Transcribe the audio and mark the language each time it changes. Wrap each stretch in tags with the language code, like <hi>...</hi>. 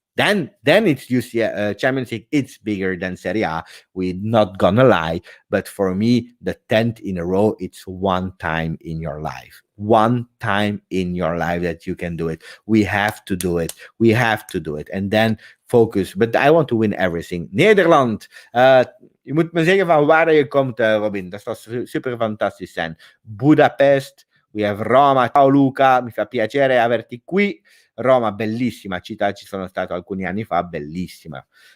<en>Then it's just Champions League. It's bigger than Serie A. We're not gonna lie, but for me, the 10th in a row, it's one time in your life. One time in your life that you can do it. We have to do it. We have to do it. And then focus. But I want to win everything.</en> <nl>Nederland. Je moet me zeggen van waar je komt, Robin. Dat zou super fantastisch zijn.</nl> <en>Budapest. We have Roma.</en> <it>Ciao Luca, mi fa piacere averti qui. Roma, bellissima città, ci sono stato alcuni anni fa, bellissima.</it>